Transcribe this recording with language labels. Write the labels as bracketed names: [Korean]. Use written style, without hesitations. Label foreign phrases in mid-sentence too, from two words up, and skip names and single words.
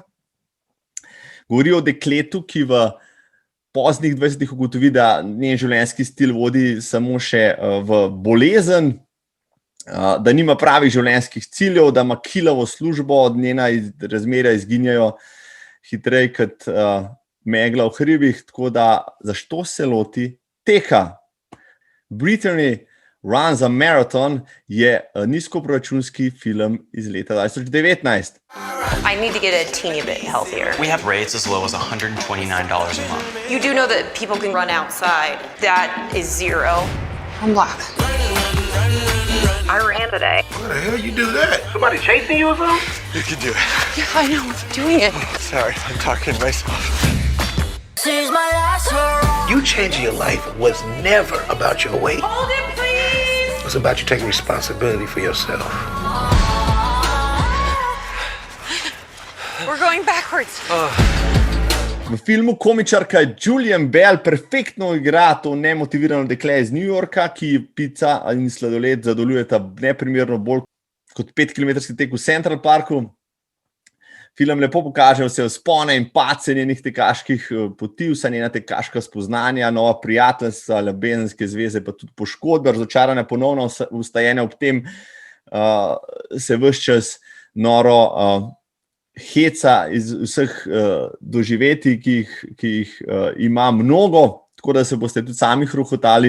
[Slovenian] Govori o dekletu, ki v poznih 20-ih ugotovi, da njen življenjski stil vodi samo še v bolezen, da nima pravih življenjskih ciljev, da ima kilavo službo, od njena razmerja izginjajo hitreje kot megla v hribih, tako da zašto se loti teka? Brittany Runs a Marathon je nizkoproračunski film iz leta 2019. [English] I need to get a teeny bit healthier. We have rates as low as $129 a month. You do know that people can run outside. That is zero. I'm black. I ran today. How the hell you do that? Somebody chasing you or something? You can do it. Yeah, I know. I'm doing it. Sorry, I'm talking to myself. You changing your life was never about your weight. Hold it, please. It was about you taking responsibility for yourself. We're going backwards. [Slovenian] V filmu komičarka Julian Bell perfektno igra to nemotivirano dekle iz New Yorka, ki pica in sladoled zadovoljujeta neprimerno bolj kot 5-kilometrski tek v Central Parku. Film lepo pokaže vse vzpone in padce njenih tekaških poti, vsa njena tekaška spoznanja, nova prijateljstva, ljubezenske zveze, pa tudi poškodbe, razočaranja, ponovno vstajene ob tem, se ves čas noro heca iz vseh doživetij, ki jih ima mnogo, tako da se boste tudi sami hruhotali.